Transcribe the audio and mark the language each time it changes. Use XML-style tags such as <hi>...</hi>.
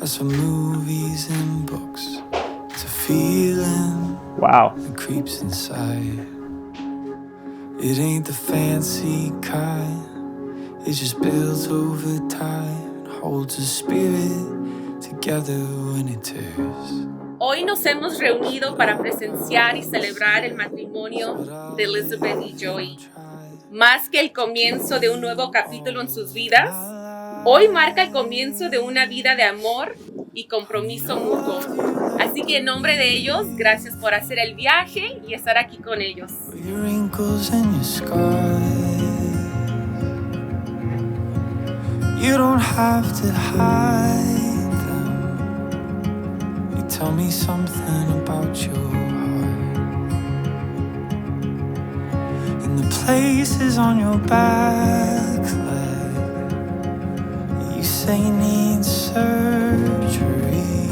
<en>That's from movies and books. It's a feeling Wow. that creeps inside. It ain't the fancy kind. It just builds over time, holds a spirit together when it tears.</en> <es>Hoy nos hemos reunido para presenciar y celebrar el matrimonio de Elizabeth y Joey. Más que el comienzo de un nuevo capítulo en sus vidas, hoy marca el comienzo de una vida de amor y compromiso mutuo. Así que en nombre de ellos, gracias por hacer el viaje y estar aquí con ellos.</es> <en>Your wrinkles and your scars, you don't have to hide them. You tell me something about your heart, and the places on your back leg, you say need surgery.</en>